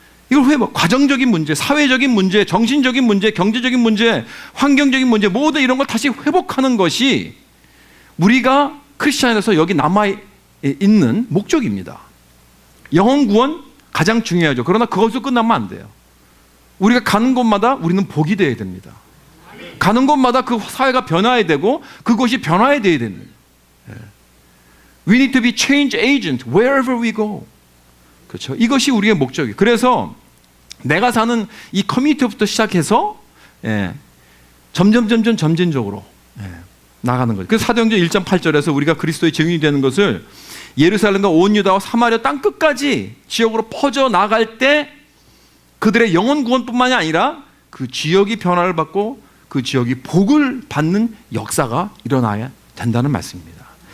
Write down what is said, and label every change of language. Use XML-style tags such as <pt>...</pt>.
<ko>이걸 회복, 과정적인 문제, 사회적인 문제, 정신적인 문제, 경제적인 문제, 환경적인 문제, 모든 이런 걸 다시 회복하는 것이 우리가 크리스천에서 여기 남아 있는 목적입니다. 영혼 구원 가장 중요하죠. 그러나 그것으로 끝나면 안 돼요. 우리가 가는 곳마다 우리는 복이 되어야 됩니다. 가는 곳마다 그 사회가 변화해야 되고 그것이 변화해야 됩니다.</ko> <en>We need to be change agent wherever we go.</en> <ko>그렇죠? 이것이 우리의 목적이에요. 그래서 내가 사는 이 커뮤니티부터 시작해서 점진적으로 나가는 거죠. 그래서 사도행전 1장 8절에서 우리가 그리스도의 증인이 되는 것을 예루살렘과 온 유다와 사마리아 땅 끝까지 지역으로 퍼져 나갈 때 그들의 영혼 구원뿐만이 아니라 그 지역이 변화를 받고 그 지역이 복을 받는 역사가 일어나야 된다는 말씀입니다.</ko>